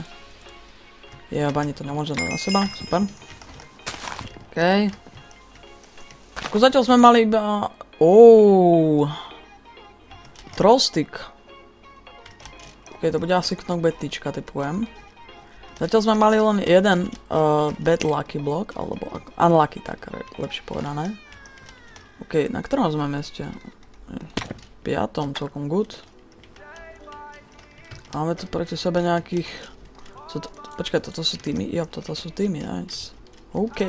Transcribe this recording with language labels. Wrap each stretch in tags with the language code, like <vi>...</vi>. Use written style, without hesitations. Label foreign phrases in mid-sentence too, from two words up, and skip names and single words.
<sk>Jo, ani to nemôžem dať na seba, super. OK. Ako zatiaľ sme mali iba... Trollstick. OK, to bude asi knockbackička, typujem. Zatiaľ sme mali len jeden</sk> <en>bad lucky block,</en> <sk>alebo unlucky, tak lepšie povedané. OK, na ktorom sme mieste? 5. celkom good. Máme tu proti sebe nejakých... Počkaj, toto sú týmy? Jo, toto sú týmy, nice. OK.</sk>